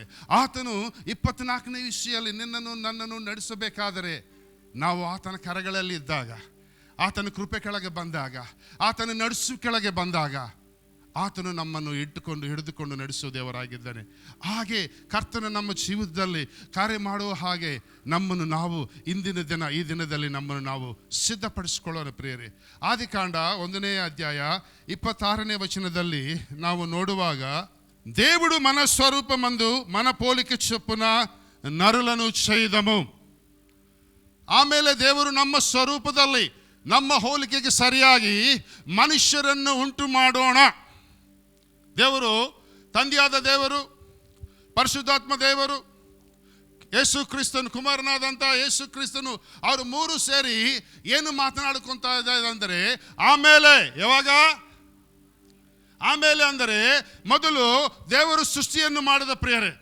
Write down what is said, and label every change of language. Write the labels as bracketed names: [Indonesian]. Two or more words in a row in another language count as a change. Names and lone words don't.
[Kannada] ಆತನು 24ನೇ ವಿಷಯಲ್ಲಿ ನನ್ನನ್ನು ನಡೆಸಬೇಕಾದರೆ ನಾವು ಆತನ ಕರಗಳಲ್ಲಿ ಇದ್ದಾಗ, ಆತನ ಕೃಪೆ ಕೆಳಗೆ ಬಂದಾಗ, ಆತನ ನಡೆಸು ಕೆಳಗೆ ಬಂದಾಗ ಆತನು ನಮ್ಮನ್ನು ಹಿಡಿದುಕೊಂಡು ನಡೆಸುವ ದೇವರಾಗಿದ್ದಾನೆ. ಹಾಗೆ ಕರ್ತನು ನಮ್ಮ ಜೀವಿತದಲ್ಲಿ ಕಾರ್ಯ ಮಾಡುವ ಹಾಗೆ ನಾವು ಈ ದಿನದಲ್ಲಿ ನಮ್ಮನ್ನು ನಾವು ಸಿದ್ಧಪಡಿಸಿಕೊಳ್ಳೋಣ ಪ್ರಿಯರೇ. ಆದಿಕಾಂಡ 1ನೇ ಅಧ್ಯಾಯ 26ನೇ ವಚನದಲ್ಲಿ ನಾವು ನೋಡುವಾಗ, [Telugu] దేవుడు మన స్వరూపమందు మన పోలిక చొప్పున నరులను చేయదము. [Kannada] ಆಮೇಲೆ ದೇವರು ನಮ್ಮ ಸ್ವರೂಪದಲ್ಲಿ, ನಮ್ಮ ಹೋಲಿಕೆಗೆ ಸರಿಯಾಗಿ ಮನುಷ್ಯರನ್ನು ಉಂಟು ಮಾಡೋಣ. ದೇವರು, ತಂದೆಯಾದ ದೇವರು, ಪರಿಶುದ್ಧಾತ್ಮ ದೇವರು, ಯೇಸು ಕ್ರಿಸ್ತನು, ಕುಮಾರನಾದಂಥ ಯೇಸು ಕ್ರಿಸ್ತನು, ಅವರು ಮೂರು ಸೇರಿ ಏನು ಮಾತನಾಡ್ಕೊತಾ ಇದ್ದಾರೆ ಅಂದರೆ, ಆಮೇಲೆ ಅಂದರೆ ಮೊದಲು ದೇವರು ಸೃಷ್ಟಿಯನ್ನು ಮಾಡಿದ ಪ್ರಿಯರೇ.